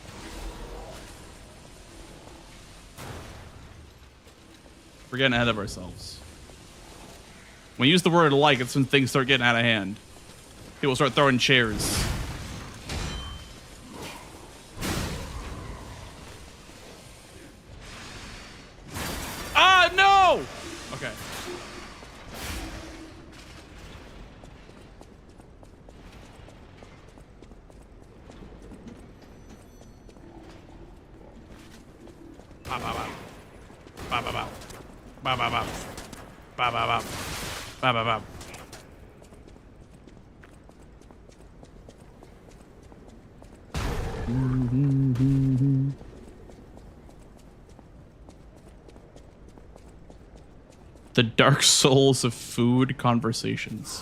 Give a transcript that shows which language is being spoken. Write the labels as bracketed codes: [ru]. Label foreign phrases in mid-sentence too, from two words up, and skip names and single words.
[en] We're getting ahead of ourselves. When you use the word like, it's when things start getting out of hand. People start throwing chairs. Ah, no! Okay. Ba ba ba. Ba ba ba. Ba ba ba. Ba ba ba. Ba ba ba. The Dark Souls of food conversations.